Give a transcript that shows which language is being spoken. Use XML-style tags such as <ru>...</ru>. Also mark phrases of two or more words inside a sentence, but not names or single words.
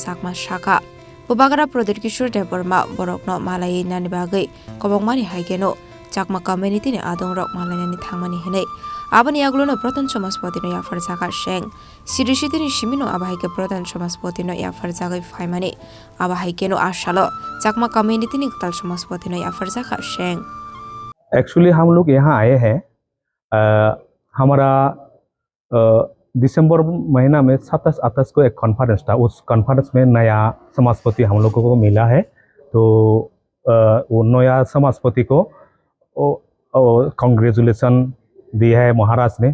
<trp>Chakma Shaka Bubagra Pradyot Kishore Debbarma Borokno Malainani bagai Kobongmani haigeno Chakma community ni Adongrok Malainani Thangmani henai Abani aglono Samajpati no yafar jaga sheng Sirishiti ni Shimino abahaike Samajpati no yafar jagai Faimani abahaikeno Chasalo Chakma community ni Kwtal Samajpati no yafar jaga sheng.</trp> <hi>एक्चुअली हम लोग यहाँ आए हैं हमारा दिसंबर महीना में 27-28 को एक कॉन्फ्रेंस था। उस कॉन्फ्रेंस में नया समाजपति हम लोगों को मिला है। तो वो नया समाजपति को कांग्रेचुलेसन दिया है महाराज ने।</hi>